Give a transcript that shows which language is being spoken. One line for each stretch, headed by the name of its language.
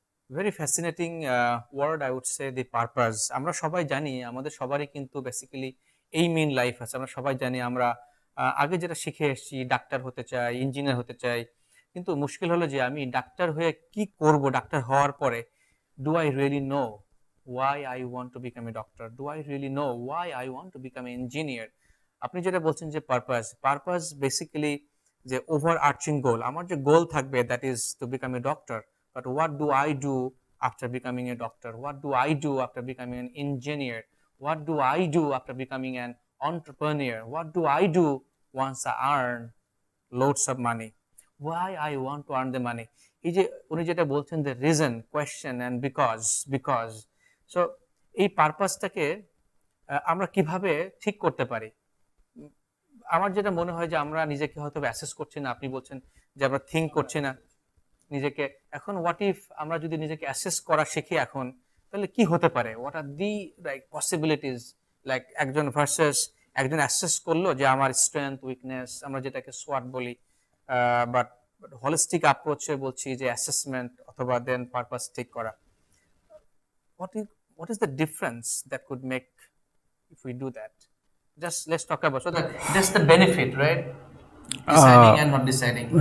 English: very fascinating word, I would say,
Bangla: the purpose. আমরা সবাই জানি আমাদের সবারই কিন্তু বেসিক্যালি এই মেইন লাইফ আছে। আমরা সবাই জানি আমরা আগে যেটা শিখে এসেছি, ডাক্তার হতে চাই, ইঞ্জিনিয়ার হতে চাই, কিন্তু মুশকিল হলো যে আমি ডাক্তার হয়ে কি করব? ডাক্তার হওয়ার পরে
English: Do I really know why I want to become a doctor? Do I really know why I want to become an engineer?
Bangla: আপনি যেটা বলছেন যে
English: Purpose basically যে overarching goal, আমার যে গোল থাকবে that is to become a doctor, but what do I do after becoming a doctor? What do I do after becoming an engineer? What do I do after becoming an entrepreneur? What do I do once I earn loads of money? Why I want to earn the money?
Bangla: এই যে উনি যেটা বলছেন,
English: the reason, question and because.
Bangla: So এই পারপাসটাকে আমরা কিভাবে ঠিক করতে পারি? আমার যেটা মনে হয় যে আমরা নিজেকে হয়তো অ্যাসেস করছি না। আপনি বলছেন যে আমরা থিঙ্ক করছি না নিজেকে। এখন হোয়াট ইফ আমরা যদি নিজেকে অ্যাসেস করা শিখি এখন, তাহলে কি হতে পারে?
English: What are the like possibilities?
Bangla: Like একজন ভার্সেস একজন অ্যাসেস করলো যে আমার স্ট্রেংথ, উইকনেস, আমরা যেটাকে সোয়াট বলি, বাট হলিস্টিক অ্যাপ্রোচে বলছি যে অ্যাসেসমেন্ট অথবা দেন পারপাস ঠিক করা।
English: What is the difference that could make if we do that? Just let's talk about, so that's the benefit, right? Deciding and not deciding.